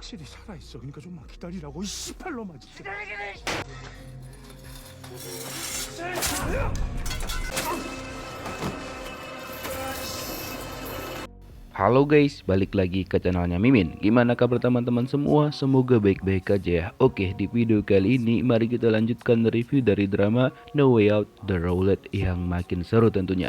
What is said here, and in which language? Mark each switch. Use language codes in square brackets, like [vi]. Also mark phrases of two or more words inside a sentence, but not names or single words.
[ko] 확실히 살아있어. 그러니까 좀만 기다리라고 이 씨발놈아 진짜. [id] Halo guys, balik lagi ke channelnya Mimin. Gimana kabar teman-teman semua? Semoga baik-baik aja ya. Oke, di video kali ini mari kita lanjutkan review dari drama No Way Out The Roulette yang makin seru tentunya.